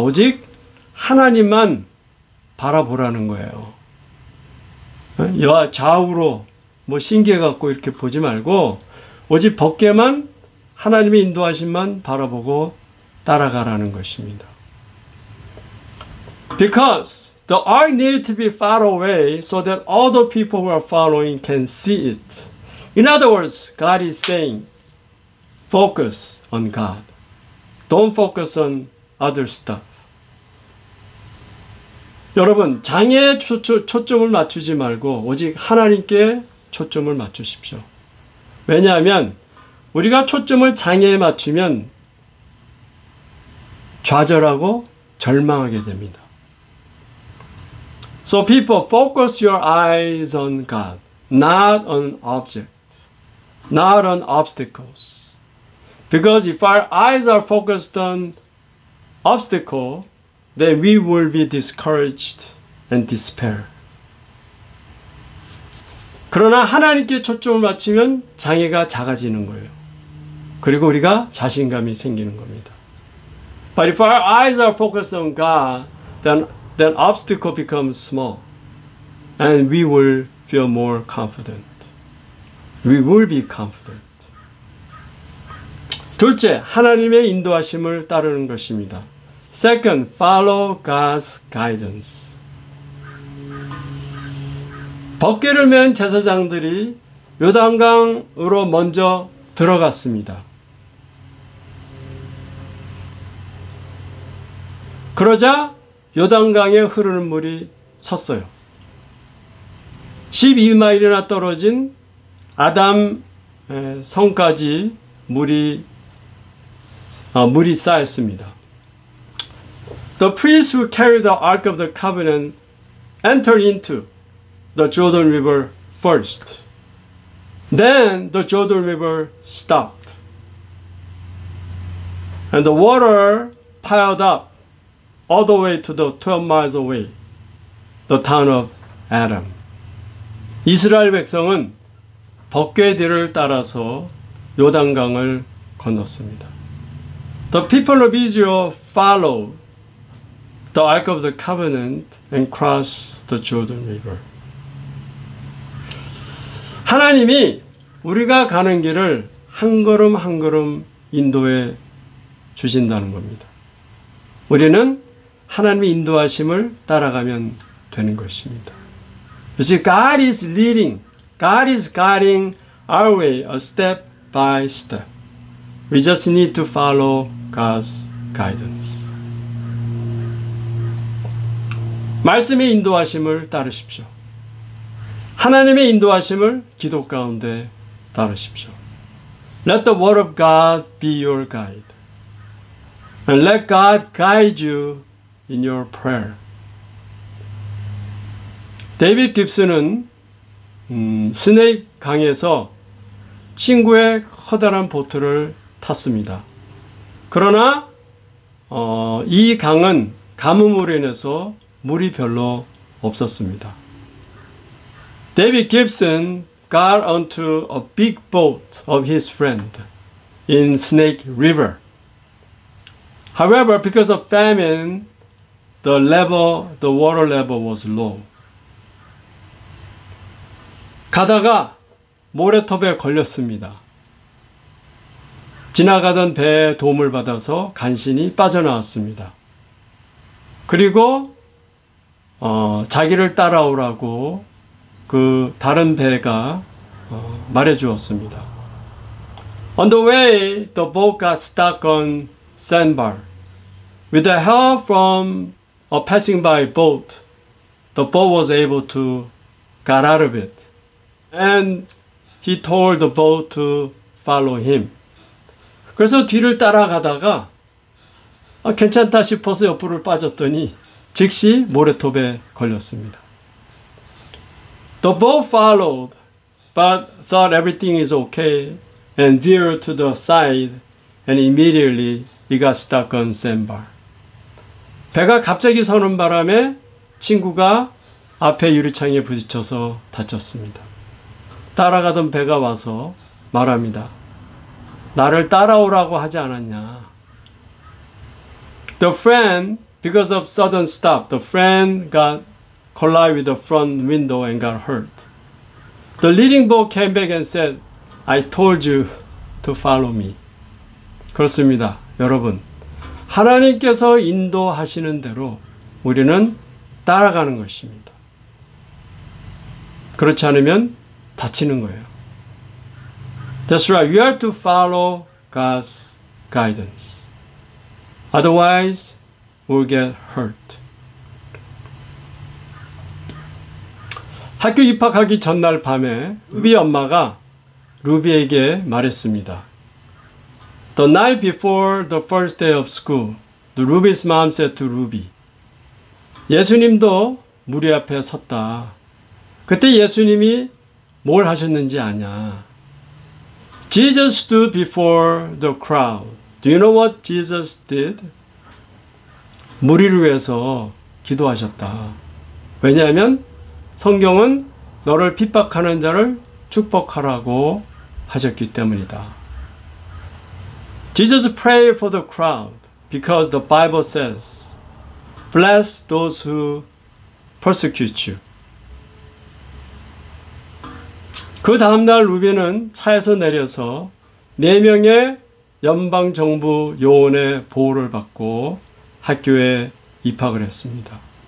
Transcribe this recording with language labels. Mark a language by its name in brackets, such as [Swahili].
[Korean] 오직 하나님만 바라보라는 거예요. 좌우로 신기해 갖고 이렇게 보지 말고 오직 법궤만 하나님의 인도하심만 바라보고 따라가라는 것입니다. [English] Because the ark needed to be far away so that all the people who are following can see it. In other words, God is saying, focus on God. Don't focus on other stuff. [Korean] 여러분, 장애에 초점을 맞추지 말고 오직 하나님께 초점을 맞추십시오. 왜냐하면 우리가 초점을 장애에 맞추면 좌절하고 절망하게 됩니다. [English] So people, focus your eyes on God, not on objects, not on obstacles. Because if our eyes are focused on obstacle, then we will be discouraged and despair. [Korean] 그러나 하나님께 초점을 맞추면 장애가 작아지는 거예요. 그리고 우리가 자신감이 생기는 겁니다. [English] But if our eyes are focused on God, then obstacle becomes small, and we will feel more confident. We will be confident. [Korean] 둘째, 하나님의 인도하심을 따르는 것입니다. [English] Second, follow God's guidance. [Korean] 법궤를 맨 제사장들이 요단강으로 먼저 들어갔습니다. 그러자 요단강에 흐르는 물이 섰어요. 12마일이나 떨어진 아담 성까지 물이 쌓였습니다. [English] The priests who carried the Ark of the Covenant entered into the Jordan River first. Then the Jordan River stopped. And the water piled up all the way to the 12 miles away, the town of Adam. [Korean] 이스라엘 백성은 법궤들을 따라서 요단강을 건넜습니다. [English] The people of Israel followed the Ark of the Covenant and crossed the Jordan River. [Korean] 하나님이 우리가 가는 길을 한 걸음 한 걸음 인도해 주신다는 겁니다. 우리는 하나님의 인도하심을 따라가면 되는 것입니다. [English] You see, God is leading, God is guiding our way a step by step. We just need to follow God's guidance. [Korean] 말씀의 인도하심을 따르십시오. 하나님의 인도하심을 기도 가운데 따르십시오. [English] Let the word of God be your guide. And let God guide you in your prayer. [Korean] 데이빗 깁슨은 스네이크 강에서 친구의 커다란 보트를 탔습니다. 그러나 이 강은 가뭄으로 인해서 물이 별로 없었습니다. [English] David Gibson got onto a big boat of his friend in Snake River. However, because of famine, the water level was low. [Korean] 가다가 모래톱에 걸렸습니다. 지나가던 배의 도움을 받아서 간신히 빠져나왔습니다. 그리고 자기를 따라오라고 그 다른 배가 말해 주었습니다. [English] On the way, the boat got stuck on sandbar. With the help from a passing by boat, the boat was able to get out of it. And he told the boat to follow him. [Korean] 그래서 뒤를 따라가다가 괜찮다 싶어서 옆으로 빠졌더니 즉시 모래톱에 걸렸습니다. [English] The boat followed, but thought everything is okay and veered to the side and immediately it got stuck on sandbar. [Korean] 배가 갑자기 서는 바람에 친구가 앞에 유리창에 부딪혀서 다쳤습니다. 따라가던 배가 와서 말합니다. 나를 따라오라고 하지 않았냐. [English] The friend, because of sudden stop, the friend got collided with the front window and got hurt. The leading boat came back and said, I told you to follow me. [Korean] 그렇습니다. 여러분, 하나님께서 인도하시는 대로 우리는 따라가는 것입니다. 그렇지 않으면 다치는 거예요. [English] That's right. We are to follow God's guidance. Otherwise, we'll get hurt. [Korean] 학교 입학하기 전날 밤에 루비 엄마가 루비에게 말했습니다. [English] The night before the first day of school, the Ruby's mom said to Ruby, [Korean] 예수님도 무리 앞에 섰다. 그때 예수님이 뭘 하셨는지 아냐? [English] Jesus stood before the crowd. Do you know what Jesus did? [Korean] 무리를 위해서 기도하셨다. 왜냐하면 성경은 너를 핍박하는 자를 축복하라고 하셨기 때문이다. [English] Jesus prayed for the crowd because the Bible says, bless those who persecute you. [Korean] 그 다음날 루비는 차에서 내려서 4명의 연방정부 요원의 보호를 받고 학교에 입학을 했습니다.